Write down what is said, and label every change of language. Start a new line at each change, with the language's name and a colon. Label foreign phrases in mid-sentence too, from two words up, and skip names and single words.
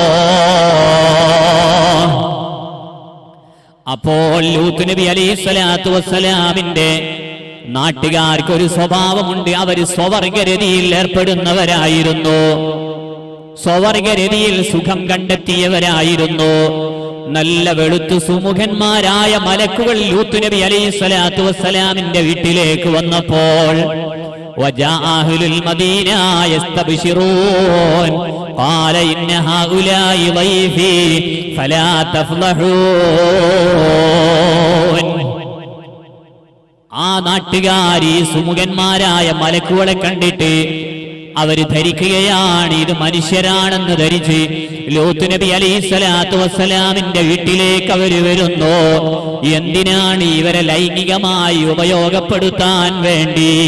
Malayalam: അപ്പോൾ ലൂത്ത് നബി
Arabic: عليه الصلاة والسلام
Malayalam: നാട്ടുകാർക്കൊരു സ്വഭാവമുണ്ട്. അവര് സ്വവർഗരതിയിൽ ഏർപ്പെടുന്നവരായിരുന്നു, സ്വവർഗരതിയിൽ സുഖം കണ്ടെത്തിയവരായിരുന്നു. നല്ല വെളുത്തു സുമുഖന്മാരായ മലക്കുകൾ ലൂത്ത് നബി
Arabic: عليه الصلاة والسلام
Malayalam: വീട്ടിലേക്ക് വന്നപ്പോൾ
Arabic: وجاء أهل المدينة يستبشرون قال إن هؤلاء ضيفي فلا تفضحون.
Malayalam: ആ നാട്ടുകാരി സുമുഖന്മാരായ മലക്കുകളെ കണ്ടിട്ട് അവര് ധരിക്കുകയാണ് ഇത് മനുഷ്യരാണെന്ന് ധരിച്ച് ലൂത്ത് നബി
Arabic: عليه الصلاة والسلام
Malayalam: വീട്ടിലേക്ക് അവര് വരുന്നു. എന്തിനാണ്? ഇവരെ ലൈംഗികമായി ഉപയോഗപ്പെടുത്താൻ വേണ്ടി.